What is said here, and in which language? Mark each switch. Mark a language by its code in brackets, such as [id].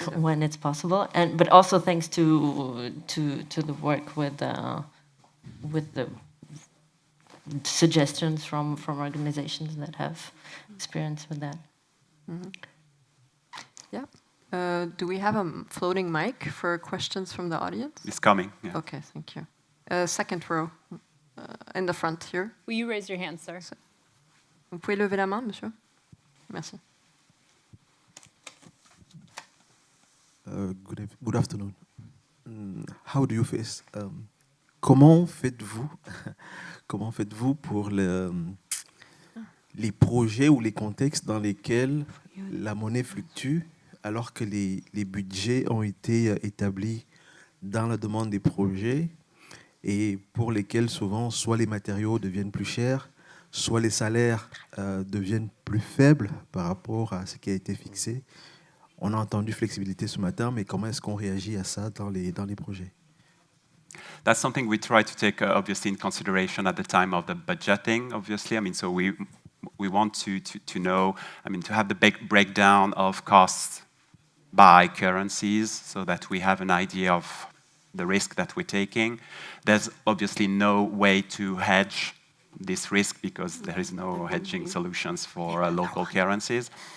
[en] When it's possible, but also thanks to the work with the suggestions from organizations that have experience with that. Mm-hmm. Yeah. Do we have a floating mic for questions from the audience? It's coming. Yeah. Okay, thank you. Second row, in the front here. Will you raise your hand, sir? [fr] Vous pouvez lever la main, monsieur? Merci. [en] Good afternoon. How do you face? [fr] Comment faites-vous pour les projets ou les contextes dans lesquels la monnaie fluctue, alors que les budgets ont été établis dans la demande des projets et pour lesquels souvent soit les matériaux deviennent plus chers, soit les salaires deviennent plus faibles par rapport à ce qui a été fixé. On a entendu flexibilité ce matin, mais comment est-ce qu'on réagit à ça dans les projets? [en] That's something we try to take obviously in consideration at the time of the budgeting, obviously. I mean, so we want to know, I mean, to have the big breakdown of costs by currencies so that we have an idea of the risk that we're taking. There's obviously no way to hedge this risk because there is no hedging solutions for local currencies.